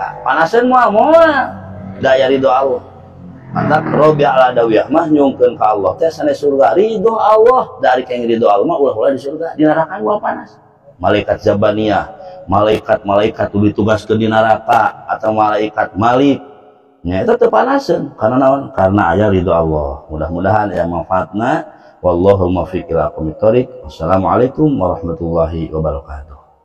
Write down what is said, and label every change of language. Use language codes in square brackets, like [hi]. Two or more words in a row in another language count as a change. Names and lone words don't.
[su] Panaseun moal da aya ridho Allah. Mantap Robi ala dawiyah mah nyungkeun ka Allah teh sanes surga ridho Allah, dari ka ridho Allah mah ulah-ulah di surga, di neraka moal panas. Malaikat Zabaniyah, malaikat tuh ditugaskeun di neraka, atau malaikat Malik nya eta teu panaseun karena naon? Karena aya ridho Allah. Mudah-mudahan aya manfaatna. [ar] والله الموفق إلى أقوم الطريق. والسلام عليكم ورحمة الله وبركاته.